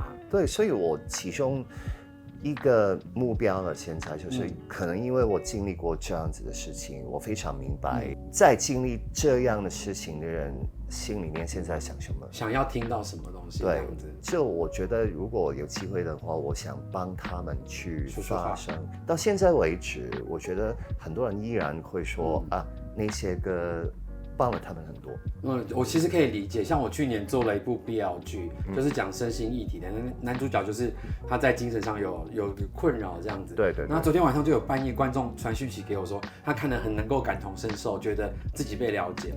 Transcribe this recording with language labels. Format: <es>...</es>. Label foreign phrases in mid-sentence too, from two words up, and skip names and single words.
<zh>對，所以我其中一個目標呢，現在就是可能因為我經歷過這樣子的事情，我非常明白在經歷這樣的事情的人心裡面現在想什麼，想要聽到什麼東西。對，就我覺得如果有機會的話，我想幫他們去發聲。到現在為止，我覺得很多人依然會說那些歌帮了他们很多。我其实可以理解，像我去年做了一部 BL 剧，就是讲身心议题的，男主角就是他在精神上有困扰这样子。对。那昨天晚上就有半夜观众传讯息给我说，他看得很能够感同身受，觉得自己被了解了。</zh>